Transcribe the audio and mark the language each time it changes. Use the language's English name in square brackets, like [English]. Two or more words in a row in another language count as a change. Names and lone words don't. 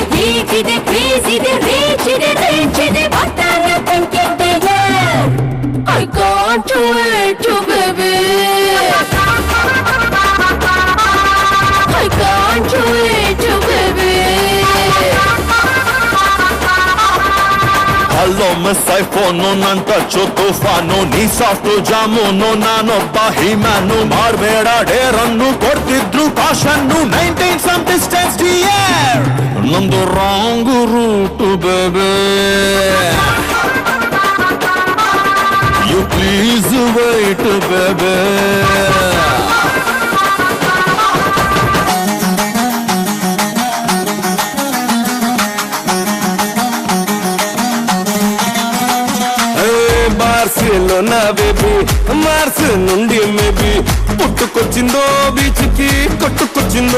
[Kannada] ಹೀಗಿದೆ ಕ್ರೇಜ್ ಇದೆ ರೇಜ್ ಇದೆ ರೇಂಜ್ ಇದೆ. [English] What are you thinking dear? I can't wait to baby. I can't wait to baby. hello miss iPhone [Kannada] ನನ್ ಟಚ್ಚು ತುಫಾನು. ನೀ ಸಾಫ್ಟು ಜಾಮೂನು ನಾನೊಬ್ಬ ಹಿಮ್ಯಾನು. ಮಾಡಬೇಡ ಡೇರನ್ನು ಕೊಡ್ತಿದ್ರು ಕಾಶನ್ನು. [English] maintain some distance dear. ನಮ್ದು wrong route baby. you please wait baby. [Telugu] బార్సిలోనా బేబీ మార్స్ నుండి మేబీ పుట్టుకొచ్చిందో బీచ్కి కొట్టుకొచ్చిందో.